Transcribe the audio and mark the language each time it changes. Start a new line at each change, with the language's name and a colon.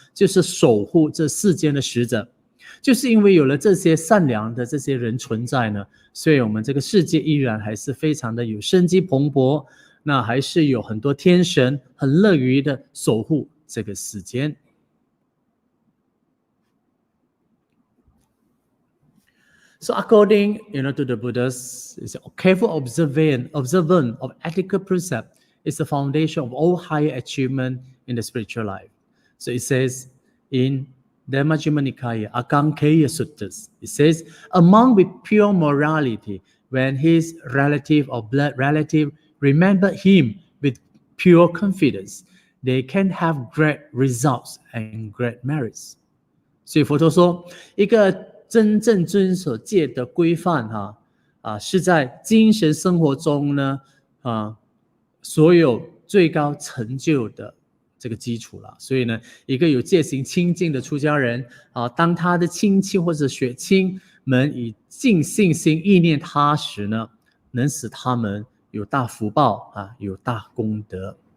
Chinese: 就是守护这世间的使者。就是因为有了这些善良的这些人存在呢，所以我们这个世界依然还是非常的有生机蓬勃，那还是有很多天神很乐于的守护这个世间。
English: So according, to the Buddhas, is careful observant of ethical precept is the foundation of all higher achievement in the spiritual life. So it says in Dhammajjhima Nikaya, Akankeya Suttas, it says, a monk with pure morality, when his relative or blood relative remember him with pure confidence, they can have great results and great merits.
Chinese: 所以佛陀说，一个真正遵守戒的规范，是在精神生活中呢，所有最高成就的这个基础了。所以呢，一个有戒行清净的出家人，当他的亲戚或者血亲们以尽信心意念他时呢，能使他们有大福报有大功德。